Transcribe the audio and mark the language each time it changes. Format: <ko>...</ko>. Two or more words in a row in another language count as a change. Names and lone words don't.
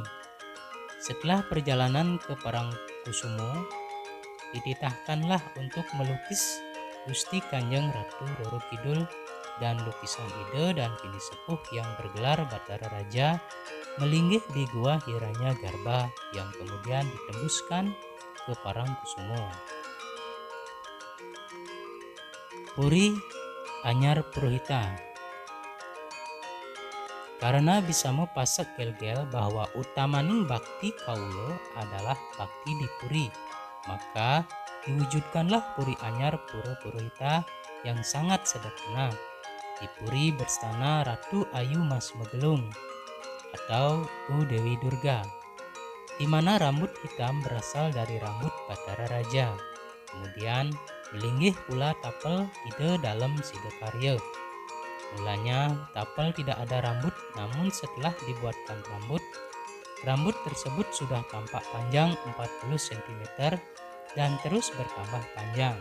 <id>Setelah perjalanan ke Parangkusumo, dititahkanlah untuk melukis Gusti Kanjeng Ratu Roro Kidul dan lukisan ide dan kini sepuh yang bergelar Batara Raja melinggih di Gua Hiranyagarbha yang kemudian ditembuskan ke Parangkusumo. Puri Anyar Purohita. Karena bisa pasak gel-gel bahwa</id> <jv>utamaning bakti kaulo</jv> <id>adalah bakti di Puri, maka diwujudkanlah Puri Anyar Pura Purohita yang sangat sederhana. Di Puri berstana Ratu Ayu Mas Megelung atau U Dewi Durga, di mana rambut hitam berasal dari rambut Batara Raja. Kemudian melinggih pula tapel ide dalam Sidokarya. Mulanya tapel tidak ada rambut, namun setelah dibuatkan rambut tersebut sudah tampak panjang 40 cm dan terus bertambah panjang.</id>